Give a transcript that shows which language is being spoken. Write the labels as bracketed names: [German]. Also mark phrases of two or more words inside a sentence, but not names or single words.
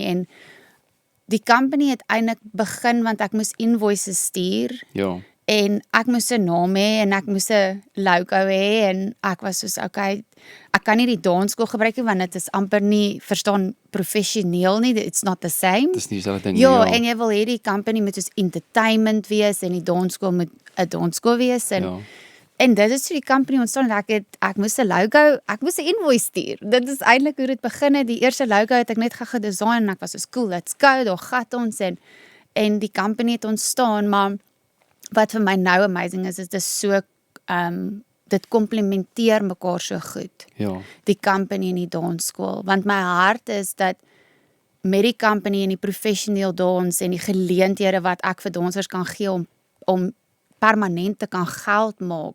[Afrikaans] En die company het eintlik begin want ek moes invoices stuur En ek moes 'n naam hê en ek moes 'n logo hê en ek was soos okay, ek kan nie die dansskool gebruik nie want dit is amper nie verstaan professioneel nie, [English] it's not the same. [Afrikaans] Dis nie dieselfde ding Ja, nie. en jy wil hê die company moet soos entertainment wees en die dansskool moet 'n dansskool wees en dit is so die company ontstaan en ek moes 'n logo, ek moes 'n invoice stuur. Dit is eintlik hoe dit begin het. Die eerste logo het ek net gedesign en ek was so [English] cool, let's go, [Afrikaans] daar gat ons en die company het ontstaan, maar wat vir my nou amazing is dit is so dit komplementeer mekaar so goed. Ja. Die company en die dansskool, want my hart is dat met die company en die professioneel dans en die geleenthede wat ek vir dansers kan gee om permanent te kan geld maak.